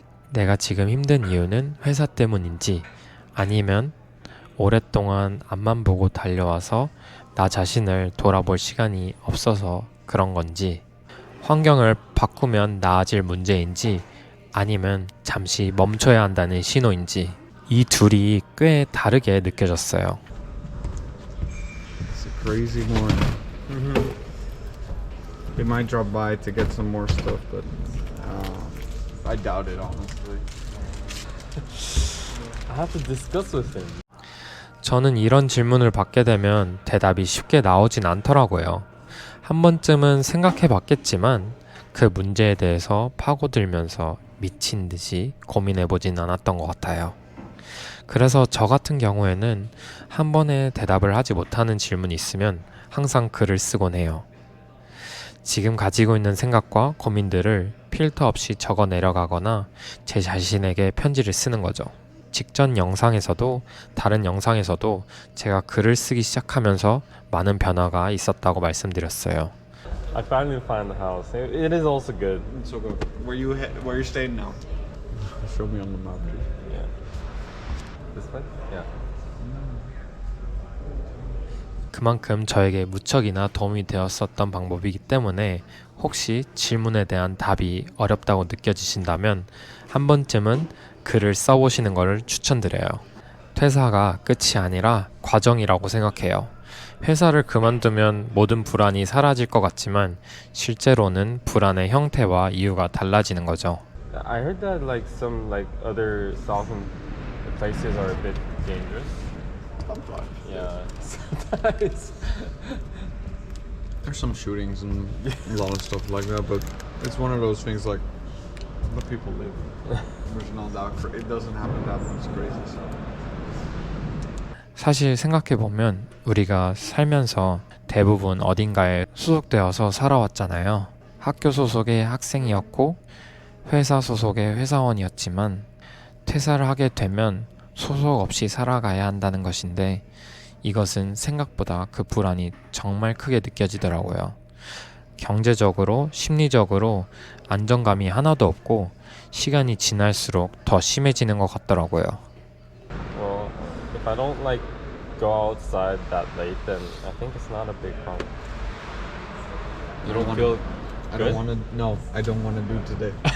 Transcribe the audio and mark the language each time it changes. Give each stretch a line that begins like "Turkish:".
Korean: 내가 지금 힘든 이유는 회사 때문인지 아니면 오랫동안 앞만 보고 달려와서 나 자신을 돌아볼 시간이 없어서 그런 건지, 환경을 바꾸면 나아질 문제인지 아니면 잠시 멈춰야 한다는 신호인지, 이 둘이 꽤 다르게 느껴졌어요.
English: It's a crazy morning. They might drop by to get some more stuff, but I doubt it, honestly. I have to discuss with him.
Korean: 저는 이런 질문을 받게 되면 대답이 쉽게 나오진 않더라고요. 한 번쯤은 생각해 봤겠지만 그 문제에 대해서 파고들면서 미친 듯이 고민해 보진 않았던 것 같아요. 그래서 저 같은 경우에는 한 번에 대답을 하지 못하는 질문이 있으면 항상 글을 쓰곤 해요. 지금 가지고 있는 생각과 고민들을 필터 없이 적어 내려가거나 제 자신에게 편지를 쓰는 거죠. 직전 영상에서도 다른 영상에서도 제가 글을 쓰기 시작하면서 많은 변화가 있었다고 말씀드렸어요.
English: I finally found the house. It is also good. So good. Where you staying now? Show me on the map, please. Yeah. This way? Yeah.
Korean: 그만큼 저에게 무척이나 도움이 되었었던 방법이기 때문에 혹시 질문에 대한 답이 어렵다고 느껴지신다면 한 번쯤은 글을 써보시는 것을 추천드려요. 퇴사가 끝이 아니라 과정이라고 생각해요. 회사를 그만두면 모든 불안이 사라질 것 같지만 실제로는 불안의 형태와 이유가 달라지는 거죠.
English: I heard that some other southern places are a bit dangerous. Sometimes. Yeah. Sometimes. There's some shootings and a lot of stuff like that, but it's one of those things like the people live. There's not that it doesn't happen that much crazy stuff.
Korean: 사실 생각해보면 우리가 살면서 대부분 어딘가에 소속되어서 살아왔잖아요. 학교 소속의 학생이었고 회사 소속의 회사원이었지만 퇴사를 하게 되면 소속 없이 살아가야 한다는 것인데 이것은 생각보다 그 불안이 정말 크게 느껴지더라고요. 경제적으로, 심리적으로 안정감이 하나도 없고 시간이 지날수록 더 심해지는 것 같더라고요.
English: Well, if I don't go outside that late, then I think it's not a big problem. You don't wanna- feel I good? don't want to. No, I don't want to do today.